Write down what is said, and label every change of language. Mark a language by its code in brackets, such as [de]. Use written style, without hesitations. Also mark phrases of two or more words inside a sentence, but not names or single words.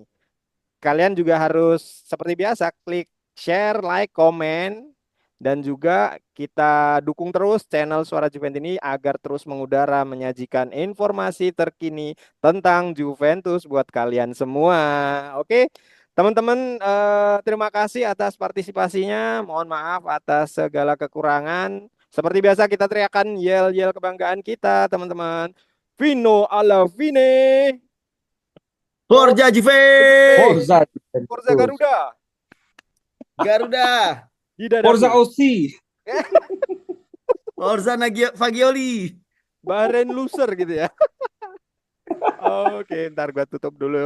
[id] Kalian juga harus seperti biasa klik share, like, komen, dan juga kita dukung terus channel Suara Juventini agar terus mengudara menyajikan informasi terkini tentang Juventus buat kalian semua. Oke, teman-teman, terima kasih atas partisipasinya. Mohon maaf atas segala kekurangan. Seperti biasa kita teriakan yel-yel kebanggaan kita, teman-teman. [it] Vino alla fine. Forza Juve! Forza Forza Juventus. [id] Garuda. Garuda! Di dadaku. [it] Forza Aussie. Forza Fagioli! [id] Bahrain loser gitu ya. Oke, ntar gua tutup dulu.